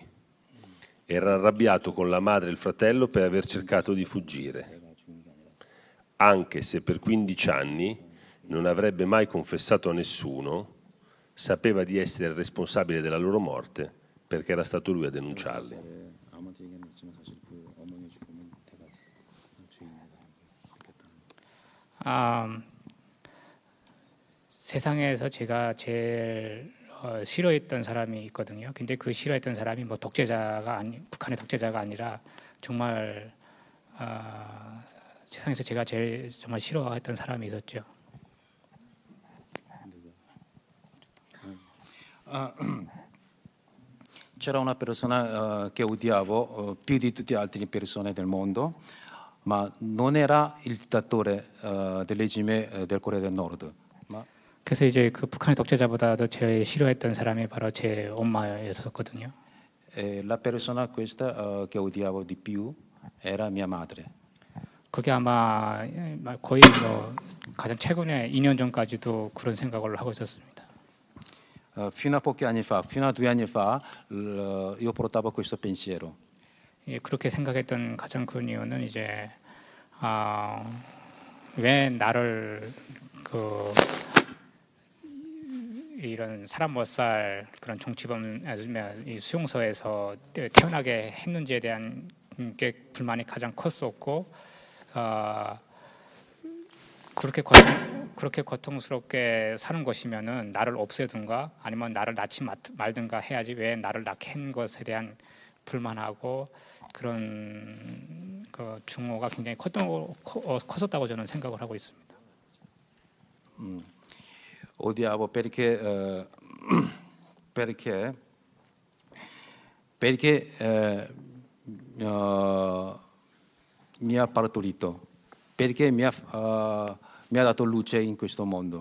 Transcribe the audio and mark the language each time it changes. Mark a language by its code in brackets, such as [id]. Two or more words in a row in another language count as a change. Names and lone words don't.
[it] Era arrabbiato con la madre e il fratello per aver cercato di fuggire, anche se per 15 anni non avrebbe mai confessato a nessuno, sapeva di essere responsabile della loro morte perché era stato lui a denunciarli. [ko] 세상에서 제가 제일 싫어했던 사람이 있거든요. 근데 그 싫어했던 사람이 뭐 북한의 독재자가 아니라 정말 세상에서 제가 제일 정말 싫어했던 사람이 있었죠. [it] C'era una persona che odiavo più di tutte le altre persone del mondo, ma non era il dittatore del regime del Corea del Nord. [ko] 그래서 이제 그 북한의 독재자보다도 제일 싫어했던 사람이 바로 제 엄마였었거든요. [it] La persona questa che odiavo di più era mia madre. [ko] 그게 아마 거의 뭐 가장 최근에 2년 전까지도 그런 생각을 하고 있었습니다. [it] Fino a pochi anni fa, fino a 2 anni fa, io portavo questo pensiero. [ko] 예, 그렇게 생각했던 가장 큰 이유는 이제 왜 나를 이런 사람 못 살 그런 정치범 아니면 이 수용소에서 태어나게 했는지에 대한 게 불만이 가장 컸었고 그렇게 고통스럽게 사는 것이면은 나를 없애든가 아니면 나를 낳지 말든가 해야지 왜 나를 낳게 한 것에 대한 불만하고 그런 그 증오가 굉장히 컸었다고 저는 생각을 하고 있습니다. [it] Odiavo perché mi ha partorito, perché mi ha dato luce in questo mondo.